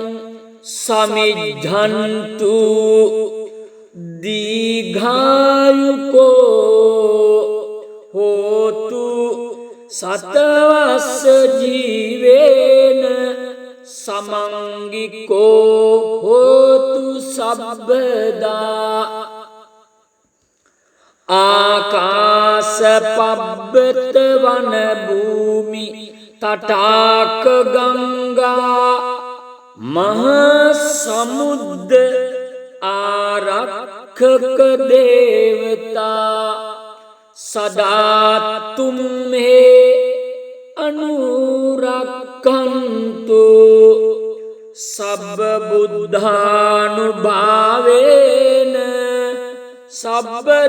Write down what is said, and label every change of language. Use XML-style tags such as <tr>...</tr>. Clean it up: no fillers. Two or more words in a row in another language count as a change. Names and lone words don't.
<pi>සමිද්ධන්තු දීඝායුකෝ හෝතු සතවස්ස ජීවේන සමංගිකෝ හෝතු සබ්බදා ආකාස පබ්බත වන භූමි තටාක ගංගා මහා සමුද්ද ආරක්ෂක දේවතා සදා තුම්හේ අනුරක්ඛන්තු සබ්බ බුද්ධානුභාවේන සබ්බ</pi>